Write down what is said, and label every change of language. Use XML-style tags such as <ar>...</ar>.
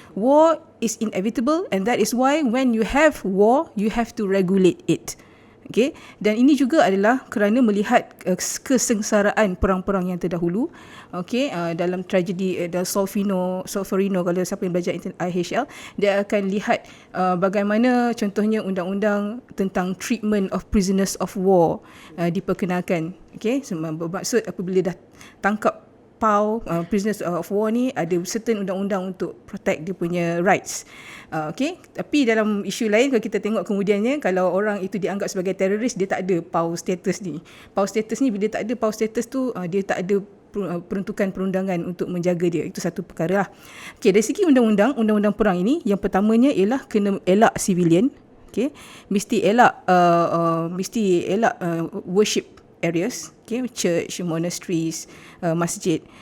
<en>War is inevitable, and that is why when you have war, you have to regulate it. Okay?</en> <ms>Dan ini juga adalah kerana melihat kesengsaraan perang-perang yang terdahulu. Okay? Dalam tragedi Solferino, kalau siapa yang belajar IHL, dia akan lihat bagaimana contohnya undang-undang tentang</ms> <en>treatment of prisoners of war</en> <ms>diperkenalkan. Okay? Bermaksud apabila dah tangkap</ms> <en>prisoners of war</en> <ms>ni, ada certain undang-undang untuk protect dia punya rights. Okay? Tapi dalam isu lain, kalau kita tengok kemudiannya, kalau orang itu dianggap sebagai teroris, dia tak ada PAU status ni. PAU status ni, bila tak ada PAU status tu, dia tak ada peruntukan perundangan untuk menjaga dia. Itu satu perkara lah. Okay, dari segi undang-undang perang ini, yang pertamanya ialah kena elak civilian. Okay? Mesti elak worship areas, okay, church, monasteries, masjid.</ms>